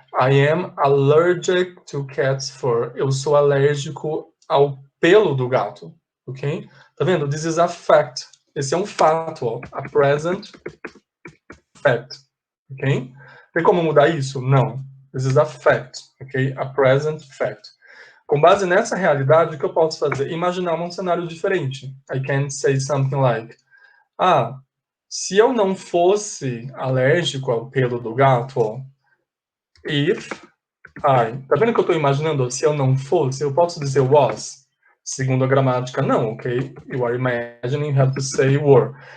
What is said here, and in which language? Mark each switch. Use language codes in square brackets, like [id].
[en] I am allergic to cat's fur. [pt] Eu sou alérgico ao pelo do gato, ok? Tá vendo? [en] This is a fact. [pt] Esse é um fato, ó. [en] A present fact, ok? [pt] Tem como mudar isso? Não. [en] This is a fact, ok? A present fact. [pt] Com base nessa realidade, o que eu posso fazer? Imaginar um cenário diferente. [en] I can say something like, [pt] se eu não fosse alérgico ao pelo do gato, ó, tá vendo que eu estou imaginando? Se eu não fosse, eu posso dizer was? Segundo a gramática, não, ok? [en] You are imagining, you have to say were.